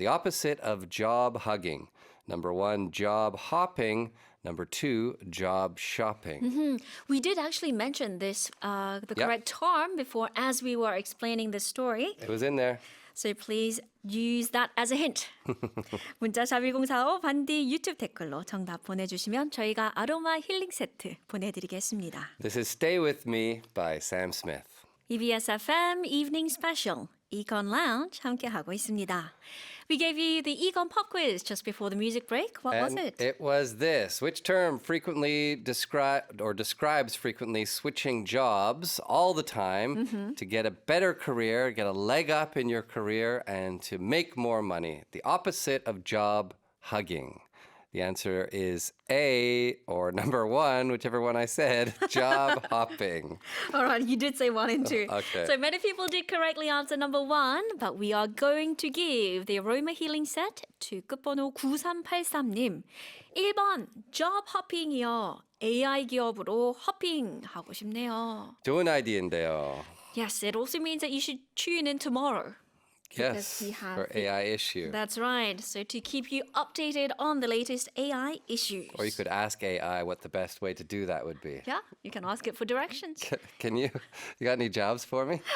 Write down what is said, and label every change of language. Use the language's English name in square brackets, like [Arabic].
[English] The opposite of job hugging. Number one, job hopping. Number two, job shopping. We did actually mention this, the Yeah. correct term before as we were explaining the story. It was in there. So please use that as a hint. [Korean] 문자 샵 1045 반디 유튜브 댓글로 정답 보내주시면 저희가 아로마 힐링 세트 보내드리겠습니다. [English] This is Stay With Me by Sam Smith. [Korean] EBS FM Evening Special Econ Lounge 함께하고 있습니다. [English] We gave you the Econ Pop Quiz just before the music break. What was And it? it was this. Which term frequently describes frequently switching jobs all the time to get a better career, get a leg up in your career, and to make more money? The opposite of job hugging. The answer is A, or number one, whichever one I said, job hopping. All right, you did say 1 and 2. Okay. So many people did correctly answer number 1, but we are going to give the aroma healing set to 끝번호 9383님. [Korean] 1번, job hopping이요. AI 기업으로 hopping하고 싶네요. 좋은 아이디어인데요. [English] Yes, it also means that you should tune in tomorrow. Yes, we have for AI issue. That's right. So to keep you updated on the latest AI issues. Or you could ask AI what the best way to do that would be. Yeah, you can ask it for directions. Can you? You got any jobs for me?